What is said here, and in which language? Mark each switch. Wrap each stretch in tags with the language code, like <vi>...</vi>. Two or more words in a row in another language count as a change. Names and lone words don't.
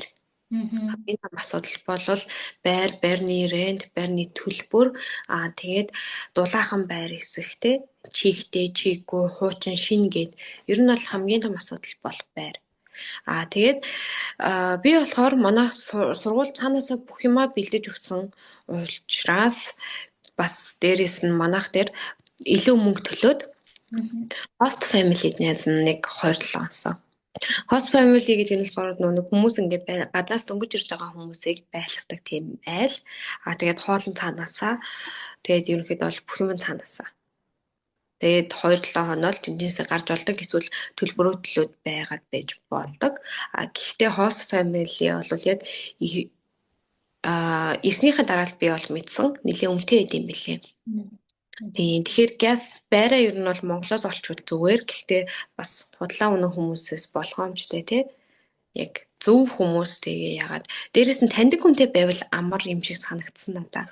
<mn>Хамгийн том асуудал бол байрны рент, байрны төлбөр, тэгээд дулаахан байр эсэхтэй, чийгтэй, чийггүй, хуучин, шин гэд. Ер нь бол хамгийн том асуудал бол байр. Тэгээд би болохоор манай сургууль цаанаасаа бүх юмаа бэлдэж өгсөн учраас бас дээрээс нь манайх дээр илүү мөнгө төлөөд</mn> <en>host family</en> <mn>найз нэг 2-7 онсон.</mn> <en>Host family</en> <mn>гэдэг нь болохоор нэг хүмүүс ингээд гаднаас дөнгөж ирж байгаа хүмүүсийг байлгадаг тийм айл. Тэгээд хоолн цаанаасаа тэгээд ерөнхийдөө бол бүх юм цаанаасаа. Тэгээд 2-7 хоног тэнцээсээ гарч болдог эсвэл төлбөрөөдлөд байгаад байж болдог. Гэхдээ</mn> <en>host family</en> <mn>бол яг ирснийхээ дараа би бол мэдсэн нэлээд үнэтэй байд юм билээ. Тийм. Тэгэхээр газ байраа ер нь бол Монголоос олчвол зүгээр. Гэхдээ бас худлаа унах хүмүүсээс болгоомжтой тий. Яг зөв хүмүүс тэгээ яагаад дээрэс нь таньдаг хүнтэй байвал амар юм шиг санагдсан надаа.</mn>